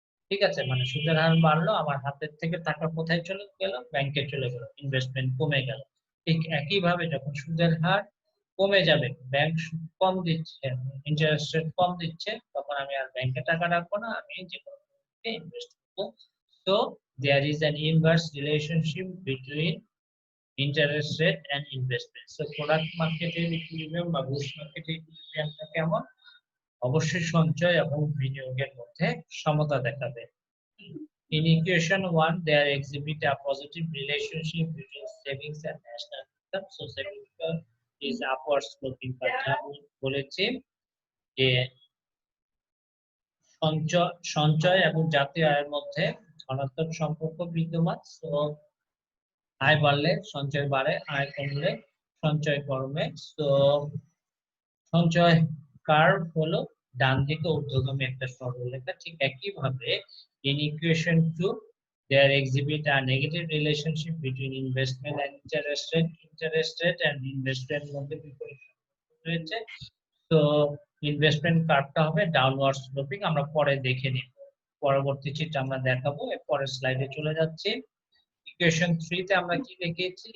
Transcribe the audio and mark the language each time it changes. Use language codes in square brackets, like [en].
[bn] ঠিক আছে, মানে সুদের হার বাড়লো, আমার হাতের থেকে টাকা কোথায় চলে গেল? ব্যাংকে চলে গেল, ইনভেস্টমেন্ট কমে গেল। ঠিক একই ভাবে যখন সুদের হার কমে যাবে, ব্যাংক সুদ কম দিচ্ছে, ইন্টারেস্ট রেট কম দিচ্ছে, তখন আমি আর ব্যাংকে টাকা রাখবো না, আমি যে কোনো ইনভেস্ট করবো। [en] So there is an inverse relationship between interest rate and investment. So product market equilibrium বা goods market equilibrium কেমন? [bn] অবশ্যই সঞ্চয় এবং বিনিয়োগের মধ্যে সমতা দেখাবে। [en] In equation 1 there exhibit a positive relationship between savings and national income. So savings is upward sloping, but [bn] বলেছি যে সঞ্চয় এবং জাতীয় আয়ের মধ্যে ধনাত্মক সম্পর্ক বিদ্যমান। সো আয় বাড়লে সঞ্চয় বাড়ে, আয় কমলে সঞ্চয় কমে। তো সঞ্চয় কার্ভ হলো ডান দিকে ঊর্ধ্বগামী একটা সরলরেখা। [en] ঠিক একই ভাবে in equation 2 there exhibit a negative relationship between investment and interest rate and investment [bn] মধ্যে বিপরীত রয়েছে। তো ইনভেস্টমেন্ট কার্ভটা হবে ডাউনওয়ার্ড স্লোপিং। আমরা পরে দেখে নিব, পরবর্তী চিত্র আমরা দেখাবো। পরের স্লাইডে চলে যাচ্ছি। ইকুয়েশন 3 তে আমরা কি দেখিয়েছি?